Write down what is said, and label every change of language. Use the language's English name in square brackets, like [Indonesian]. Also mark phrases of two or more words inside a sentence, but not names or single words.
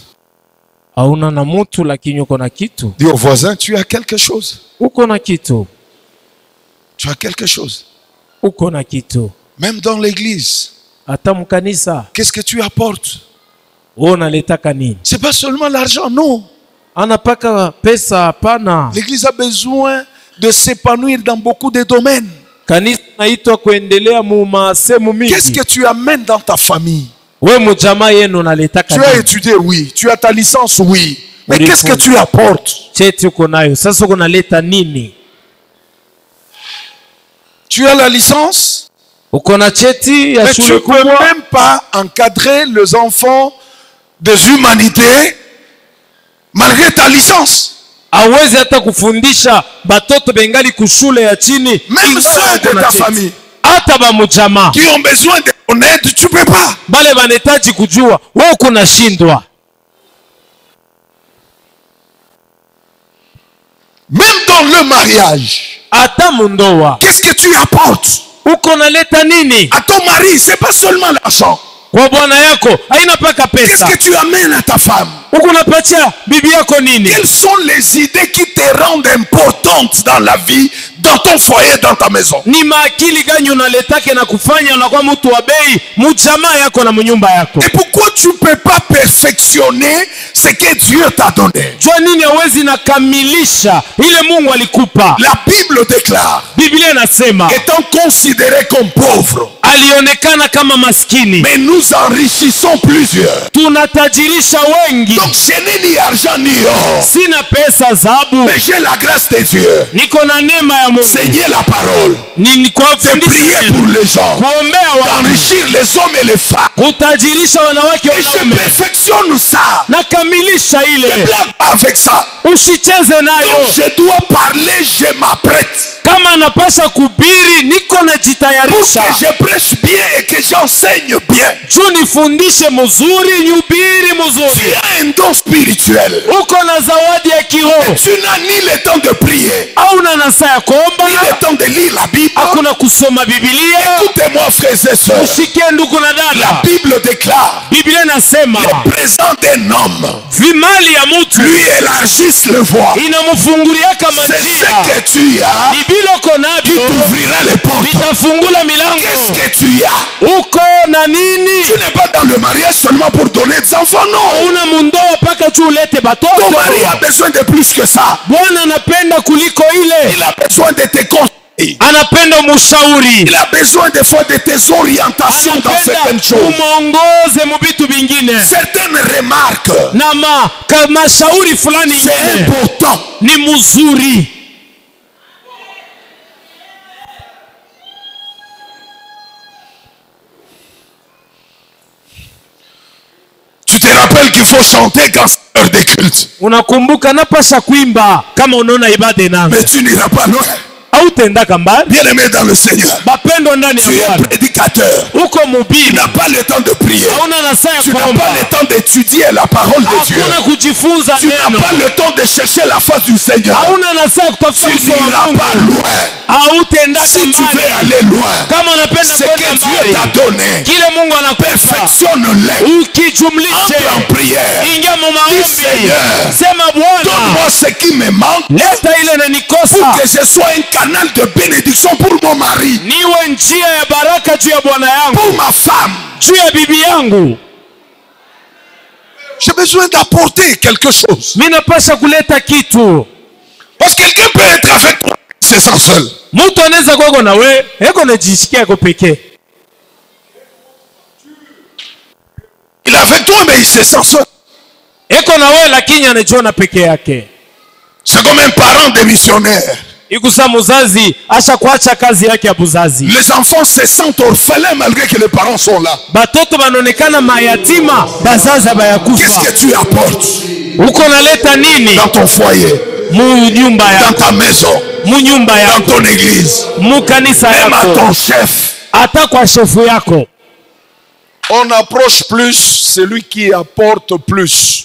[Swahili] Hauna na mutu lakini uko na kitu. [French] Dis au voisin, tu as quelque chose. [Swahili] Uko na kitu. [French] Tu as quelque chose. [Swahili] Uko na kitu. [French] Même dans l'église, [Swahili] Hata mkanisa, [French] qu'est-ce que tu apportes? [Swahili] wewe unaletaka nini? [French] C'est pas seulement l'argent, non. [Swahili] Anapaka pesa hapana. [French] L'église a besoin de s'épanouir dans beaucoup de domaines. [Swahili] Kanisa naitwa kuendelea mu masemu [French] Qu'est-ce [Swahili] mingi. [French] que tu amènes dans ta famille? [Swahili] We mjamaa yenu unaletaka [French] Tu as [Swahili] nini? [French] étudié, oui. Tu as ta licence, oui. Mais Oui, qu'est-ce que oui. tu apportes? [Swahili] Cheti uko nayo. Sasa uko naleta nini? [French] Tu as la licence, [Swahili] Uko na cheti ya [French] mais tu [Swahili] shule [French] ne peux [Swahili] kubwa, [French] même pas encadrer les enfants des humanités malgré ta licence. [Swahili] hawezi hata kufundisha batoto bengali kushule ya chini. [French] Même [Swahili] Ingawa [French] ceux [Swahili] uko [French] de [Swahili] na [French] ta [Swahili] cheti. [French] famille [Swahili] Hata ba mjamaa [French] qui ont besoin de honnête, tu peux pas. [Swahili] Bale banahitaji kujua wewe kunashindwa. [French] Même dans le mariage, [Swahili] Ata mundoa [French] qu'est-ce que tu apportes [Swahili] uko naleta nini [French] à ton mari? C'est pas seulement l'argent. [Swahili] kwa bwana yako, haina paka [French] Qu'est-ce [Swahili] pesa. [French] que tu amènes à ta femme? [Swahili] Uko napatia bibi yako nini? [French] Quelles sont les idées qui te rendent importante dans la vie, dans ton foyer, dans ta maison? [Swahili] Ni maakili gani unaletake na kufanya unakuwa mtu wa bei mujamaa yako na munyumba yako? [French] Et pourquoi tu peux pas perfectionner ce que Dieu t'a donné? [Swahili] Jua nini hawezi nakamilisha ile Mungu alikupa? [French] La Bible déclare, [Swahili] Biblia inasema [French] étant considéré comme pauvre, [Swahili] alionekana kama maskini, [French] mais nous enrichissons plusieurs. [Swahili] tunatajirisha wengi. [French] Donc je n'ai ni argent ni or, [Swahili] Sina pesa zabu, [French] mais j'ai la grâce de Dieu. [Swahili] niko na neema ya Mungu. [French] Enseigner la parole, [Swahili] Ni kwa [French] de prier pour les gens, [Swahili] kuombea watu, [French] d'enrichir les hommes et les femmes. [Swahili] kutajirisha wanawake [French] Et je [Swahili] wanaume. [French] perfectionne ça. [Swahili] Nakamilisha [French] Ne [Swahili] ile, [French] blague pas avec ça. [Swahili] usicheze nayo. [French] Donc je dois parler, je m'apprête. [Swahili] Kama napasha kubiri, niko [French] Pour [Swahili] najitayarisha [French] que je prêche bien et que j'enseigne bien. [Swahili] juu nifundishe mzuri, nyubiri [French] Tu [Swahili] mzuri. [French] as un don spirituel. [Swahili] Uko na zawadi ya kiroho, [French] Tu n'as ni le temps de prier, [Swahili] hauna na saa ya kuomba, [French] ni le temps de lire la Bible. [Swahili] hakuna kusoma Biblia. [French] Écoutez-moi, frères et sœurs. [Swahili] Usikie ndugu na [French] La [Swahili] dada, [French] Bible déclare, [Swahili] Biblia inasema [French] le présent d'un homme [Swahili] vimali ya mtu [French] lui élargisse le voie. [Swahili] inamfunguliaka [French] C'est [Swahili] manjia. [French] ce que tu as [Swahili] Ni bila uko [French] qui [Swahili] navyo [French] t'ouvrira les portes. [Swahili] vitafungula [French] Qu'est-ce [Swahili] milango. [French] que tu as? [Swahili] Uko na nini? [French] Tu n'es pas dans le mariage seulement pour donner des enfants, non. [Swahili] Una mundoa paka tu ulete [French] Ton [Swahili] batoto. [French] mari a besoin de plus que ça. [Swahili] Bwana anapenda kuliko ile, [French] Il a besoin de tes conseils. [Swahili] anapenda mushauri, [French] Il a besoin des fois de tes orientations dans certaines [Swahili] anapenda [French] choses. [Swahili] umwongoze mu vitu vingine [French] Certaines remarques, [Swahili] na mashauri fulani [French] c'est [Swahili] ingine [French] important. [Swahili] ni mzuri. [French] Tu te rappelles qu'il faut chanter quand c'est l'heure des cultes. [Swahili] Unakumbuka napasha kuimba kama unaona ibada inaanza, [French] Mais tu n'iras pas loin. [Swahili] hautendaka mbali. [French] Bien-aimé dans le Seigneur, [Swahili] Bapendwa ndani [French] tu [Swahili] ya [French] es [Swahili] Bwana, [French] prédicateur. [Swahili] uko [French] Tu [Swahili] mubiri, [French] n'as pas le temps de prier. [Swahili] hauna na saa ya [French] Tu n'as [Swahili] kuomba, [French] pas le temps d'étudier la parole de Dieu. [Swahili] hakuna kujifunza [French] Tu n'as [Swahili] neno, [French] pas le temps de chercher la face du Seigneur. [Swahili] hauna na saa ya kutafuta [French] Tu [Swahili] uso wa [French] n'iras [Swahili] Mungu, [French] pas loin. [Swahili] hautendaka [French] Si tu veux [Swahili] mbali. [French] aller loin, [Swahili] Kama unapenda [French] ce [Swahili] kwenda [French] que Dieu [Swahili] mbali, [French] t'a donné, [Swahili] kile Mungu anakupa [French] perfectionne-le. [Swahili] ukijumlishe, [French] Entre en prière. [Swahili] ingia mu maombi, [French] Seigneur, [Swahili] sema Bwana, [French] donne-moi ce qui me manque [Swahili] leta ile [French] pour [Swahili] nanikosa, [French] que je sois un canal de bénédiction pour mon mari, [Swahili] niwe njia ya baraka juu ya bwana yangu, [French] pour ma femme. [Swahili] juu ya bibi yangu. [French] J'ai besoin d'apporter quelque chose. [Swahili] Mimi napasha kuleta kitu. [French] Parce que quelqu'un peut être avec toi, c'est sans seul. [Swahili] Mtu anaweza kwako na we eko najisikia yako pekee, [French] Il est avec toi, mais il se sent seul. [Swahili] eko na we lakini anajiona peke yake. [French] C'est comme un parent de missionnaire. [Swahili] Ikusa muzazi asha kuacha kazi yake ya buzazi, [French] Les enfants se sentent orphelins malgré que les parents sont là. [Swahili] batoto banaonekana mayatima, bazazi [French] Qu'est-ce [Swahili] bayakufa. [French] que tu apportes [Swahili] Uko naleta nini [French] dans ton foyer, [Swahili] mu nyumba [French] dans [Swahili] yako, [French] ta maison, [Swahili] mu nyumba [French] dans [Swahili] yako, [French] ton église, [Swahili] mu kanisa [French] même à [Swahili] yako, [French] ton chef? [Swahili] hata kwa shefu yako? [French] On approche plus celui qui apporte plus.